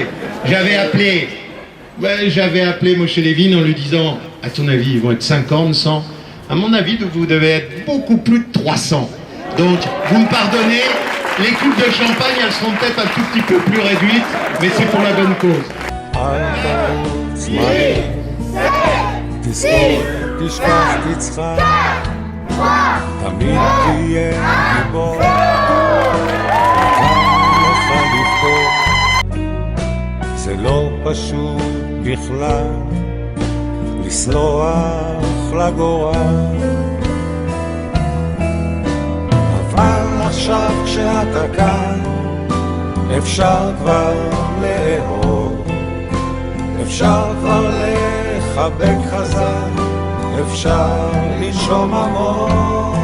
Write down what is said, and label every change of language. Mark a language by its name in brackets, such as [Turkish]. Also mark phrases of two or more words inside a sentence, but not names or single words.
[French] J'avais appelé Moshe Levin en lui disant, à ton avis, ils vont être 50, 100. À mon avis, vous devez être beaucoup plus de 300. Donc, vous me pardonnez, les coupes de champagne, elles seront peut-être un tout petit peu plus réduites, mais c'est pour la bonne cause. [Hebrew] תשכח תצחק, תמיד תהיה גיבור, לך לבחור. זה לא פשוט בכלל לסלוח לגורל, אבל עכשיו כשאתה כאן אפשר כבר לאהוב, אפשר כבר לחבק חזק, אפשר לנשום עמוק.